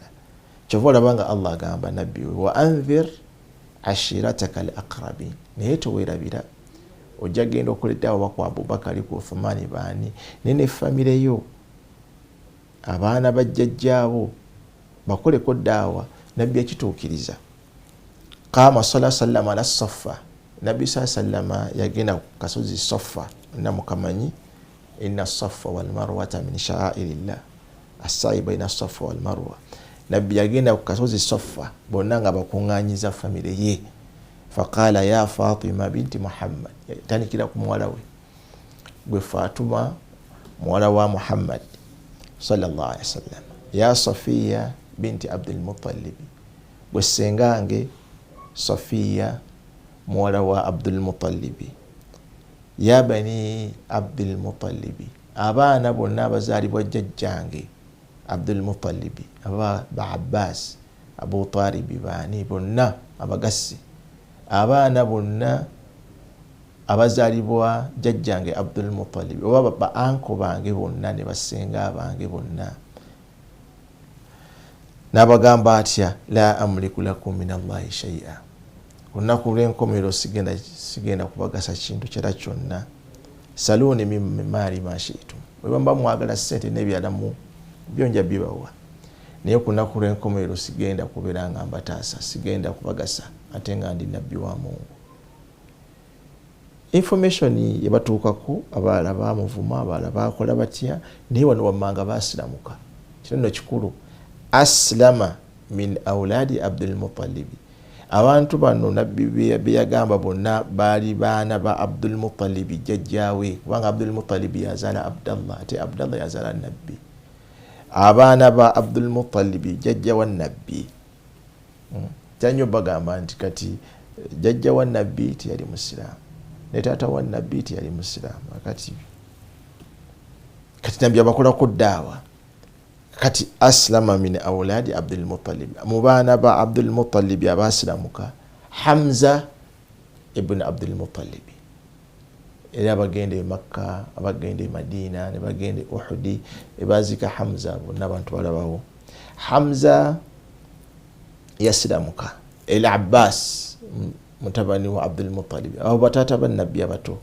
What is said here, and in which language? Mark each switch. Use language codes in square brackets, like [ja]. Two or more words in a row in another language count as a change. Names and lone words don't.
[lg] Kyova olaba nga Allah agamba nabbi we [ar] وأنذر عشيرتك الأقربين, [lg] naye towerabira ojja genda okoledde abo bakwa Abubakari ku Uthmani baani naye ne famire yo abaana bajjajjaabo bakoleko daawa. Nabbi akituukiriza [ar] قام صلى الله على الصفا. [lg] Nabbi sallama yagenda ku kasozi Saffa na mukamanyi [ar] إن الصفا والمروة من شعائر الله السعي بين الصفا والمروة. [lg] Nabbi yagenda ku kasozi Saffa bonna nga bakungaanyiza famire ye. [ar] فقال يا فاطمة بنت محمد, [lg] tandikira ku muwala we gwe Fatuma muwala wa Muhammad [ar] صلى الله عليه وسلم. يا صفية بنت عبد المطلب, [lg] gwe sengange Safiya muwala wa Abdul Muttalib. [ar] يا بني عبد المطلب, [lg] abaana bonna abazaalibwa jjajjange Abdul Muttalib, aba Abbas, Abu Talib baani bonna abagassi. Abaana bonna abazaalibwa jjajjange Abdul Muttalib oba ba anko bange bonna ne basenga bange bonna. N'abagamba atya [ar] لا أملك لكم من الله شيئا, [lg] olunaku lw'enkomerero sigenda kubagasa kintu kyera kyonna. [ar] سلوني من مالي ما شئتم, [lg] bwe bamba mwagala ssente n'ebirala mu byonja bibawa, naye ku lunaku lw'enkomerero sigenda kubeera nga mbataasa, sigenda kubagasa ate nga ndi nabbi wa Mungu. Information yebatuukako abalala bamuvuma, abalala bakola batya, naye wano wammanga basiramuka. Kino nno kikulu. [ar] أسلم من أولاد عبد المطلب. [lg] Abantu bano nabbi beyagamba bonna baali baana ba Abdul Muttalib jjajjaawe, kubanga Abdul Muttalib yazaala Abdallah ate Abdallah yazaala nabbi. Abaana ba Abdul Muttalib jjajja wa nabbi. Kyanyo bagamba nti kati jjajja wa nabbi tiyali musiraamu ne taata wa nabbi tiyali musiraamu. Kati nabbi abakolako daawa. Kati [ar] أسلم من أولاد عبد المطلب, [lg] mu baana ba Abdul Muttalib abasiramuka Hamza ibn Abdul Muttalib. Era abagenda e Makka, abagenda e Madina, ne bagenda e Uhudi, ebazika Hamza bonna abantu balabawo. Hamza yasiramuka. El Abbas mutabani wa Abdul Muttalib, abo bataata ba nabbi abato.